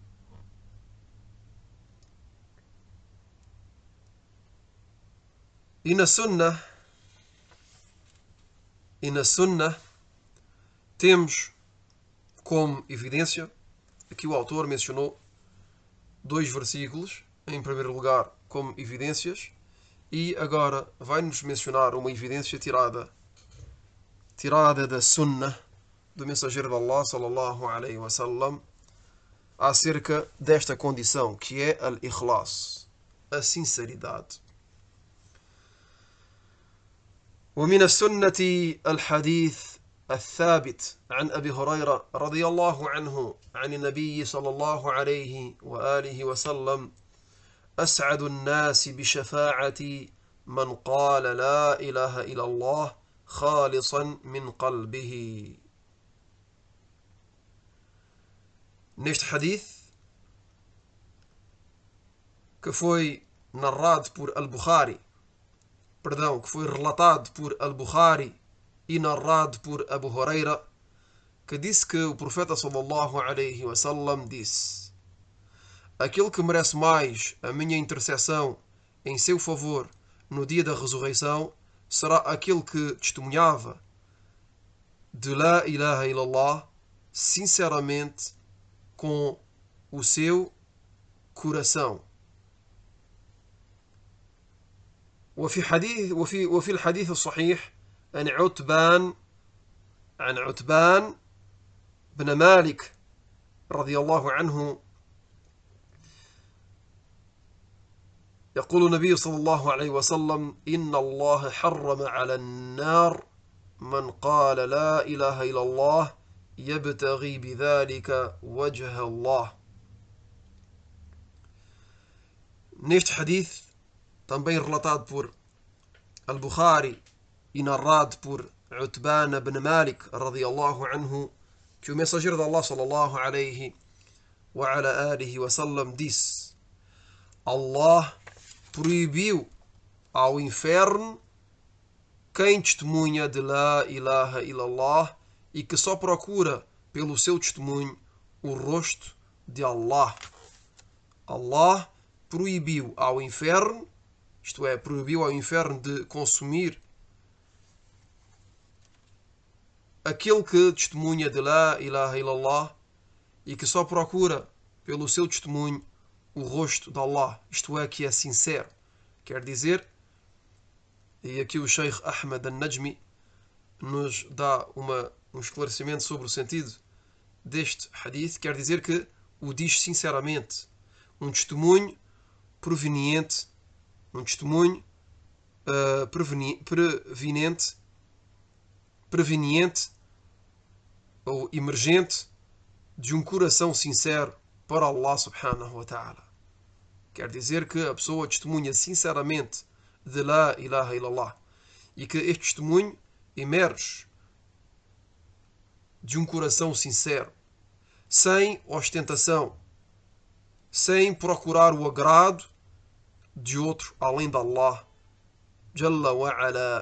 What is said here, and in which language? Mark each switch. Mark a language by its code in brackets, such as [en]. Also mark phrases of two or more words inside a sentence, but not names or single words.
[pt] E na Sunnah temos como evidência, aqui o autor mencionou 2 versículos, em primeiro lugar, como evidências, e agora vai-nos mencionar uma evidência tirada da Sunnah do mensageiro de Allah, [ar] صلى الله عليه وسلم, [pt] acerca desta condição, que é al-ikhlas, a sinceridade. [ar] ومن السنة الحديث الثابت عن أبي هريرة رضي الله عنه عن النبي صلى الله عليه وآله وسلم أسعد الناس بشفاعة من قال لا إله إلا الله خالصا من قلبه. [pt] Neste hadith, que foi narrado por Al-Bukhari, que foi relatado por Al-Bukhari e narrado por Abu Huraira, que disse que o profeta [ar] صلى الله عليه وسلم [pt] disse: aquele que merece mais a minha intercessão em seu favor no dia da ressurreição será aquele que testemunhava de [ar] لا إله إلا الله [pt] sinceramente com o seu coração. [ar] وفي الحديث الصحيح عن عتبان بن مالك رضي الله عنه يقول النبي صلى الله عليه وسلم: إن الله حرم على النار من قال لا إله إلا الله يبتغي بذلك وجه الله. [pt] Neste hadith, também relatado por Al-Bukhari e narrado por Utban ibn Malik [ar] رضي الله عنه, [pt] que o mensageiro de Allah [ar] صلى الله عليه وعلى آله وسلم [pt] disse: Allah proibiu ao inferno quem testemunha de [ar] لا إله إلا الله [pt] e que só procura pelo seu testemunho o rosto de Allah. Allah proibiu ao inferno, isto é, proibiu ao inferno de consumir aquele que testemunha de [ar] لا إله إلا الله [pt] e que só procura pelo seu testemunho o rosto de Allah, isto é, que é sincero. Quer dizer, e aqui o Sheikh Ahmed al-Najmi nos dá um esclarecimento sobre o sentido deste hadith, quer dizer que o diz sinceramente, um testemunho proveniente ou emergente de um coração sincero para Allah [ar] سبحانه وتعالى. [pt] Quer dizer que a pessoa testemunha sinceramente de [ar] لا إله إلا الله [pt] e que este testemunho emerge de um coração sincero, sem ostentação, sem procurar o agrado de outro além de Allah [ar] جل وعلا.